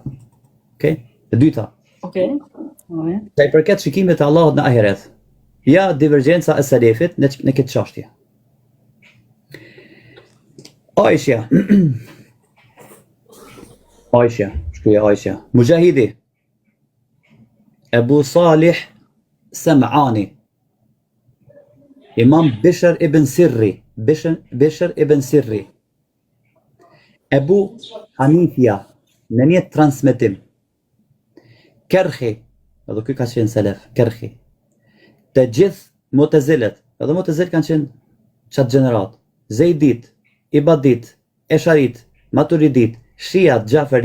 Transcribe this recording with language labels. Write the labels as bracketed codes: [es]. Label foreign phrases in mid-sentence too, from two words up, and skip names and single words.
[sq] Okej? E dyta. Okej. Sa i përket shikimit të Allahut në ahiret. Ja divergjenca e selefit në këtë çështje. Aisha. Shkruaj Aisha. Mujahidi. Abu Salih Sam'ani. Imam Bishr ibn Sirri. Bishr ibn Sirri. Ebu Hanifja në një transmetim. Kerhi, edhe ky ka qenë selef, Kerhi. Të gjithë Mu'tazilet, edhe Mu'tazilet kanë qenë çat gjenerat. Zeidit, Ibadit, Esharit, Maturidit, Shiat, Gjaferi.